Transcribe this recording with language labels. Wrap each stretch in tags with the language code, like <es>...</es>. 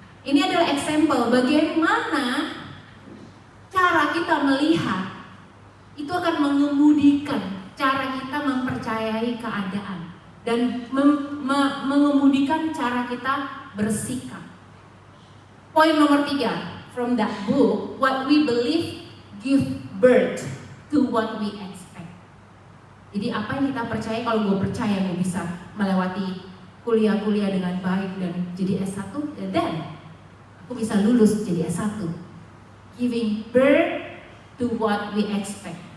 <id>Ini adalah example bagaimana cara kita melihat itu akan mengemudikan cara kita mempercayai keadaan dan mengemudikan cara kita bersikap. Poin nomor 3</id> <en>from that book, what we believe give birth to what we expect.</en> <id>Jadi apa yang kita percaya, kalau gue percaya gue bisa melewati kuliah-kuliah dengan baik dan jadi S1, dan aku bisa lulus jadi S1.</id> <en>Giving birth to what we expect.</en>